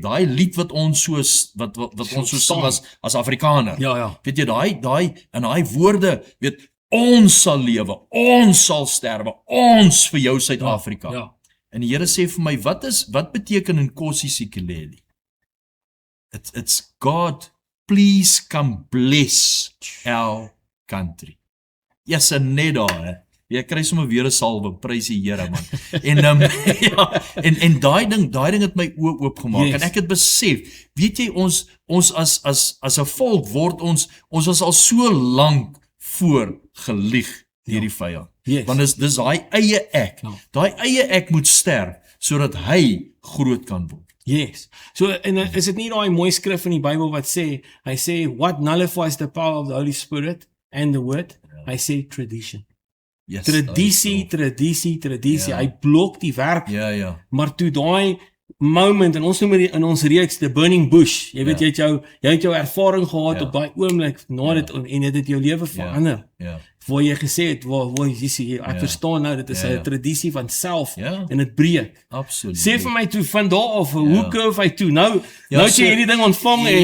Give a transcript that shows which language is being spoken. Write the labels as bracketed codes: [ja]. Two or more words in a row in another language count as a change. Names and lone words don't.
[af] Daai lied wat ons so sing as Afrikaner. Ja. Weet jy daai in daai woorde weet ons sal lewe, ons sal sterwe, ons vir jou Suid-Afrika. Ja. En die Here sê vir my wat beteken Nkosi Sikeleli? [en] It's God, please come bless our country. Yes, [af] en net daar, jy kry sommer weer 'n salwe, prys die Here man. En daai ding het my oë oopgemaak. Yes. En ek het besef, weet jy ons as 'n volk word ons was al so lank voor gelieg deur die vyand. Yes. Want dis daai eie ek. Ja. Daai eie ek moet sterf sodat hy groot kan word. Yes. So en is dit nie daai mooi skrif in die Bybel wat sê, hy sê [en] what nullifies the power of the Holy Spirit and the word? [af] Hy sê tradition. Yes, Tradisie. Ja. Hy blok die werk. Ja. Maar toe daai moment en ons noem dit in ons reeks [en] the burning bush. [af] Jy weet jy het jou ervaring gehad op daai oomblik na dit en dit het jou lewe verander. Ja. Waar jy gesê het waar jy sê ek verstaan nou dit is 'n tradisie van self en dit breek. Absoluut. Sê vir my toe van daar af hoe curve hy toe. Nou het jy hierdie ding ontvang en